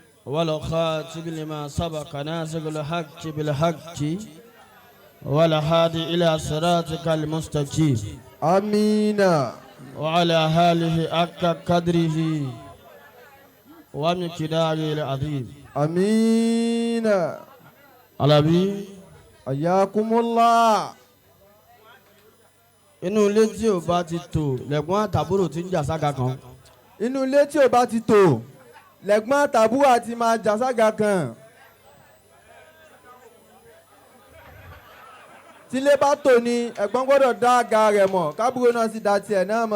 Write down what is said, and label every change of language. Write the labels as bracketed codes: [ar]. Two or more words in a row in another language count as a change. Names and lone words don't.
[ar] والخاتم لما سبق ناسق الحق بالحق والهادي إلى صراطك المستقيم. آمين. وعلى آله حق قدره ومقداره العظيم. آمين. [yo] Àlàbí. Ayakumullah. Inú ilé tí ò bá ti tò lẹ́gbọ́n àtàbúrò tí ń jà sága kan. Inú ilé tí ò bá ti tò lẹ́gbọ́n àtàbúrò àti máa jà sága kan. Tílé bá tò ní ẹ̀gbọ́n gbọ́dọ̀ dá àga rẹ̀ mọ̀ kábúrò náà sì dá tiẹ̀ náà mọ̀.